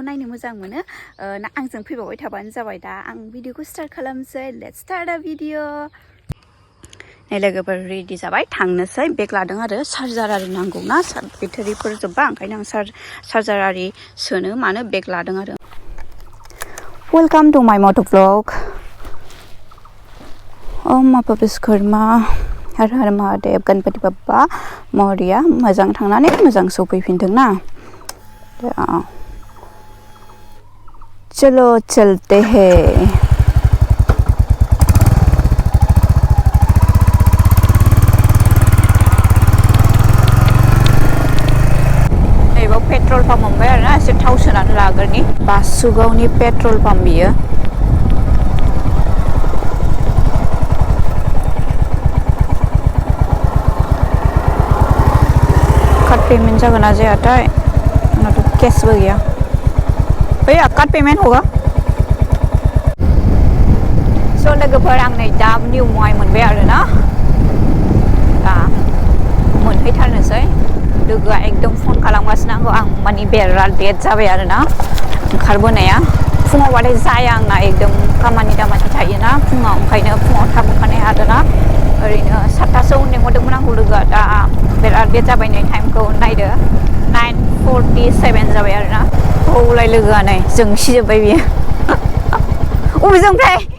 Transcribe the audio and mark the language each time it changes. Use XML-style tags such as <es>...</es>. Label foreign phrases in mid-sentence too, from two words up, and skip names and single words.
<brx>नायनो मोजां मोनो आंजों फैबावबाय थाबानो जाबाय दा आं भिडिअखौ स्टार्ट खालामसै</brx> <en>let's start the video</en> <brx>नै लोगोफोर रेडि जाबाय थांनोसै बेग लादों आरो चार्जार आरि नांगौ ना बेटारिफोर जोब्बा ओंखायनो आं चार्जार आरि सोनो मानो बेग लादों आरो</brx> <en>welcome to my moto blog</en> <brx>ओम आपा विश्वकर्मा हर हर महादेव गणपति बाप्पा मौर्या मोजां थांनानै मोजां सफैफिनथों ना</brx> <hi>चलो चलते हैं</hi> <brx>पेट्रोल पाम्प मोनबाय आरोना एसे थाव सोनानै लाग्रोनि बासुगावनि पेट्रोल पाम्प बियो</brx> <en>card payment</en> <brx>जागोन ना जायाथाय आंनाथ' केसबो गैया</brx> <hi>भैया कार्ड पेमेंट होगा</hi> <brx>स' लोगोफोर आं नै दा निउ बङाइ मोनबाय आरोना दा मोनहैथारनोसै लोगोआ एकदम फन खालामगासिनो आं माने बिराद लेट जाबाय आरोना ओंखारबोनाया फुङावबाथाय जाया आंना एकदम खामानि दामानि थायोना फुङाव ओंखायनो फुङाव थाब ओंखारनाय आरोना ओरैनो 7टासोआव लेंहरदोंमोन आंखौ लोगोआ दा बिराद लेट जाबाय नै टाइमखौ नायदो 9:47 जाबाय आरोना औलाय लोगोआ नै जोंसिजोब्बाय बियो अबेजों ओमफ्राय</brx>